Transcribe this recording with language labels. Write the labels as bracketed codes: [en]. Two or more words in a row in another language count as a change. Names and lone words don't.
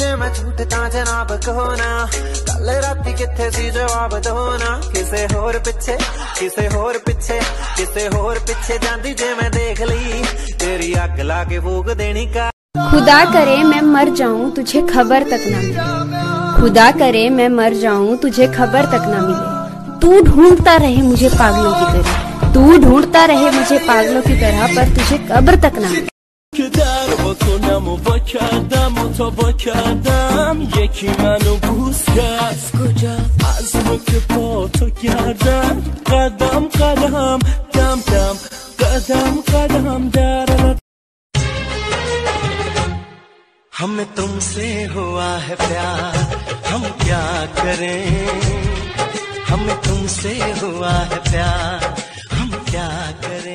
[pa] ਝੂਠ ਤਾ ਜਨਾਬ ਕਹੋ ਨਾ, ਕਲ ਰਾਤੀ ਕਿੱਥੇ ਸੀ ਜਵਾਬ ਦੋ ਨਾ। ਕਿਸੇ ਹੋਰ ਪਿੱਛੇ ਕਿਸੇ ਹੋਰ ਪਿੱਛੇ ਕਿਸੇ ਹੋਰ ਪਿੱਛੇ ਜਾਂਦੀ ਜੇ ਮੈਂ ਦੇਖ ਲੀ, ਤੇਰੀ ਅੱਗ ਲਾ ਕੇ ਫੂਕ ਦੇਣੀ ਕਾ। [hi] खुदा करे मैं मर जाऊं तुझे खबर तक ना मिले, खुदा करे मैं मर जाऊं तुझे खबर तक ना मिले। तू ढूंढता रहे मुझे पागलों की तरह, तू ढूंढता रहे मुझे पागलों की तरह, पर तुझे कब्र तक ना मिले। [fa] که در بکنم و با کردم و تا با کردم یکی منو بوس کرد. از کجا؟ از نوک پا تا گردم، قدم قدم دم دم قدم قدم در [hi] हमें तुमसे हुआ है प्यार, हम क्या करें। हमें तुमसे हुआ है प्यार, हम क्या करें।